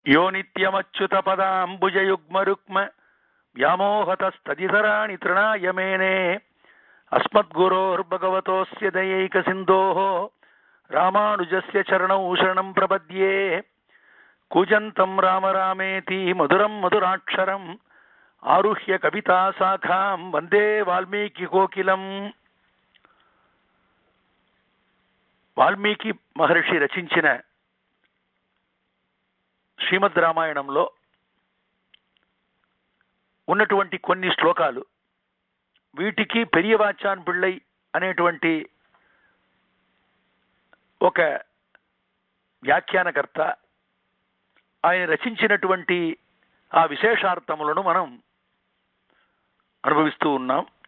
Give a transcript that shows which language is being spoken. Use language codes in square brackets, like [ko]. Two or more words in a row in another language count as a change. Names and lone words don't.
[sa] यो नित्यमच्युतपदाम्बुजयुग्मरुक्म व्यामोहतस्तदितराणि तृणाय मेने अस्मद्गुरोर्भगवतोऽस्य दयैकसिन्धोः रामानुजस्य चरणौ शरणं प्रपद्ये कूजन्तं राम रामेति मधुरं मधुराक्षरम् आरुह्य कविताशाखां वन्दे वाल्मीकिकोकिलम्. [te] వాల్మీకి మహర్షి రచించిన శ్రీమద్ రామాయణంలో ఉన్నటువంటి కొన్ని శ్లోకాలు, వీటికి పెరియవాచాన్ పిళ్ళై అనేటువంటి ఒక వ్యాఖ్యానకర్త ఆయన రచించినటువంటి ఆ విశేషార్థములను మనం అనుభవిస్తూ ఉన్నాం.